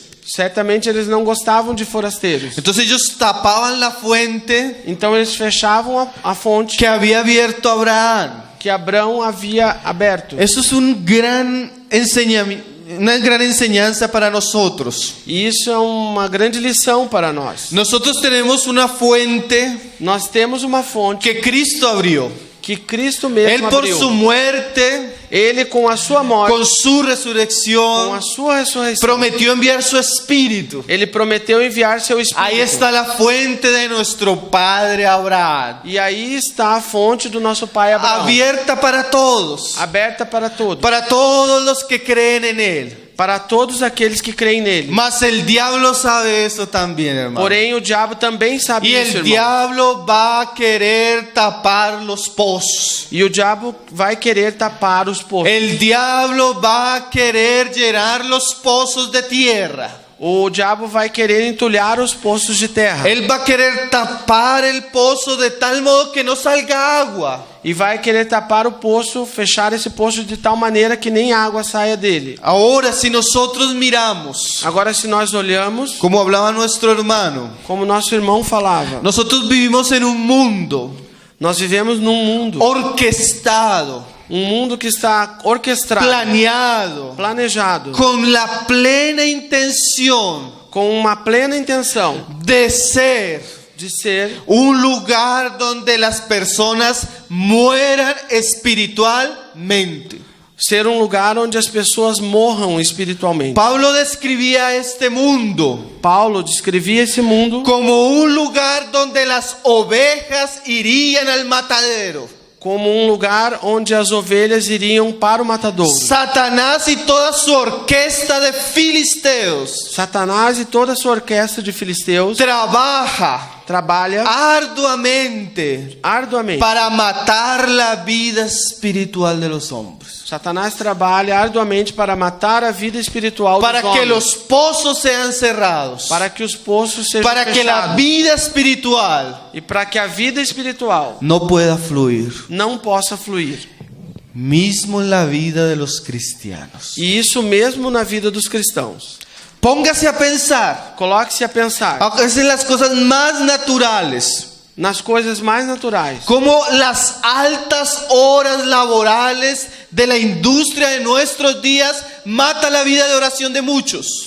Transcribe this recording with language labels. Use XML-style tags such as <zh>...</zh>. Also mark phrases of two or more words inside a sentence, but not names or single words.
<pt>certamente eles não gostavam de forasteiros.</pt> <es>Entonces ellos tapaban la fuente</es> <pt>Então eles fechavam a fonte</pt> <es>que había abierto Abraham.</es> <pt>que Abraão havia aberto.</pt> <es>Eso es una gran enseñanza para nosotros.</es> <pt>E isso é uma grande lição para nós.</pt> <es>Nosotros tenemos una fuente</es> <pt>Nós temos uma fonte</pt> <es>que Cristo abrió.</es> <pt>que Cristo</pt> <es>Él</es> <pt>mesmo</pt> <es>por</es> <pt>abriu.</pt> <es>su muerte,</es> <pt>Ele com a sua morte,</pt> <es>con su</es> <pt>com a</pt> <es>resurrección,</es> <pt>sua ressurreição,</pt> <es>prometió enviar su espíritu.</es> <pt>Ele prometeu enviar seu Espírito.</pt> <es>Ahí está la fuente de nuestro padre Abraham,</es> <pt>E aí está a fonte do nosso pai Abraão,</pt> <es>abierta para todos,</es> <pt>aberta para todos,</pt> <es>para todos los que creen en él.</es> <pt>para todos aqueles que creem nele.</pt> <es>Mas el diablo sabe eso también, hermano.</es> <pt>Porém, o diabo também sabe</pt> <es>Y</es> <pt>isso,</pt> <es>el</es> <pt>irmão.</pt> <es>diablo va a querer tapar los pozos.</es> <pt>E o diabo vai querer tapar os poços.</pt> <es>El diablo va a querer llenar los pozos de tierra.</es> <pt>O diabo vai querer entulhar os poços de terra.</pt> <es>Él va a querer tapar el pozo de tal modo que no salga agua.</es> <pt>E vai querer tapar o poço, fechar esse poço de tal maneira que nem água saia dele.</pt> <es>Ahora, si nosotros miramos,</es> <pt>Agora, se nós olhamos,</pt> <es>como hablaba nuestro hermano,</es> <pt>como nosso irmão falava,</pt> <es>nosotros vivimos en un mundo</es> <pt>nós vivemos num mundo,</pt> <es>orquestado,</es> <pt>um mundo que está orquestrado,</pt> <es>planeado,</es> <pt>planejado,</pt> <es>con la plena intención com uma plena intenção de ser</es> <pt>de ser</pt> <es>un lugar donde las personas mueran espiritualmente.</es> <pt>lugar onde as pessoas morram espiritualmente.</pt> <es>Pablo describía este mundo</es> <pt>Paulo descrevia esse mundo</pt> <es>como un lugar donde las ovejas irían al matadero.</es> <pt>como lugar onde as ovelhas iriam para o matadouro.</pt> <es>Satanás y toda su orquesta de filisteos</es> <pt>Satanás e toda a sua orquestra de filisteus trabalha</pt> <es>arduamente</es> <pt>arduamente.</pt> <es>para matar la vida espiritual de los hombres,</es> <pt>Satanás trabalha arduamente para matar a vida espiritual</pt> <es>para</es> <pt>dos</pt> <es>que</es> <pt>homens,</pt> <es>los pozos sean cerrados,</es> <pt>para que os poços sejam</pt> <es>para que la</es> <pt>fechados</pt> <es>vida espiritual</es> <pt>e para que a vida espiritual</pt> <es>no pueda fluir,</es> <pt>não possa fluir.</pt> <es>mismo en la vida de los cristianos.</es> <pt>E isso mesmo na vida dos cristãos.</pt> <es>Póngase a pensar,</es> <pt>Coloque-se a pensar</pt> <es>aunque es en las cosas más naturales,</es> <pt>nas coisas mais naturais.</pt> <es>como las altas horas laborales de la industria de nuestros días mata la vida de oración de muchos.</es>